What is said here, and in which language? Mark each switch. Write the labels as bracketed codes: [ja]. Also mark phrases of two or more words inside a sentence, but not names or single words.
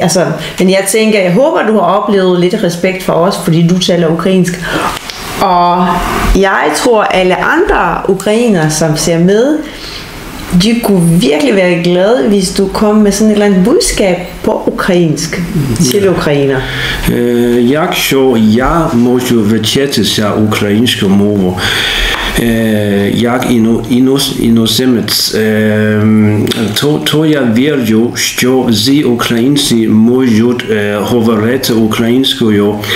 [da] Altså, men jeg tænker, jeg håber, du har oplevet lidt respekt for os, fordi du taler ukrainsk. Og jeg tror, alle andre ukrainer, som ser med, de kunne virkelig være glade, hvis du kom med sådan et eller andet budskab på ukrainsk til ukrainer. [uk] Якщо я можу вчитися українською мовою, як іноземець, то я вірю, що всі українці можуть говорити українською.